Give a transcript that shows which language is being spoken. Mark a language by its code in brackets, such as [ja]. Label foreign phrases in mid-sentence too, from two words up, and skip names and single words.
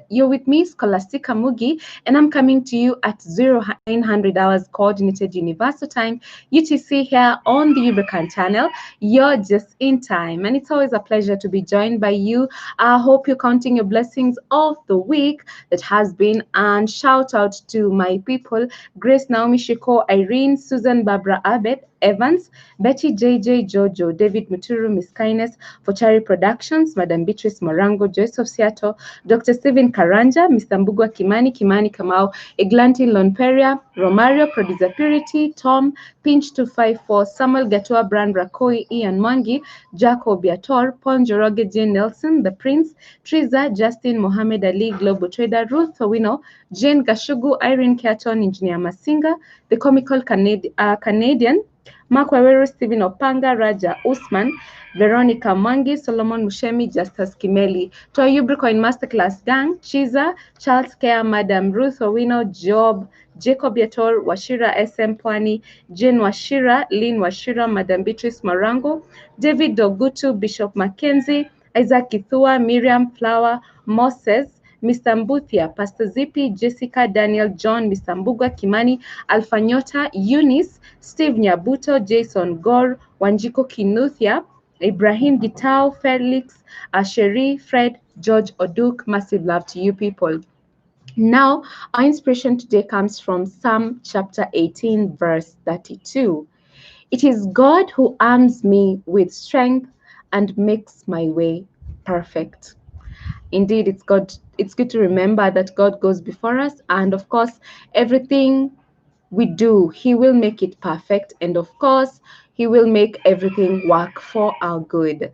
[en] You're with me, Scholastica Mugi, and I'm coming to you at 0900 hours coordinated universal time, UTC, here on the Ubricoin channel. You're just in time, and it's always a pleasure to be joined by you. I hope you're counting your blessings of the week that has been, and shout out to my people: Grace, Naomi, Shiko, Irene, Susan, Barbara, Abed, Evans, Betty, JJ, Jojo, David Muturu, Miss Kindness, Fochari Productions, Madam Beatrice Morango, Joyce of Seattle, Dr. Stephen Karanja, Mr. Mbugwa Kimani, Kimani Kamau, Eglanti Lonperia, Romario, Producer Purity, Tom, Pinch 254, Samuel Gatua, Brand Rakoi, Ian Mwangi, Jacob Biator, Pon Joroge, Jane Nelson, The Prince, Triza, Justin, Mohammed Ali, Global Trader, Ruth Owino, Jane Gashugu, Irene Keaton, Engineer Masinga, The Comical Canadian, Mark Wawero, Stephen Opanga, Raja Usman, Veronica Mwangi, Solomon Mushemi, Justus Kimeli, to our ubricoin Masterclass gang, Chiza, Charles Care, Madam Ruth Owino, Job, Jacob Yator, Washira SM Pwani, Jane Washira, Lynn Washira, Madam Beatrice Morango, David Dogutu, Bishop Mackenzie, Isaac Kithua, Miriam Flower, Moses, Mr. Mbuthia, Pastor Zippy, Jessica, Daniel, John, Mr. Mbugwa Kimani, Alfanyota, Eunice, Steve Nyabuto, Jason Gore, Wanjiko Kinuthia, Ibrahim Gitao, Felix, Asheri, Fred, George Oduk. Massive love to you people. Now, our inspiration today comes from Psalm chapter 18, verse 32. It is God who arms me with strength and makes my way perfect. Indeed, it's good to remember that God goes before us, and of course, everything we do, He will make it perfect, and of course, He will make everything work for our good.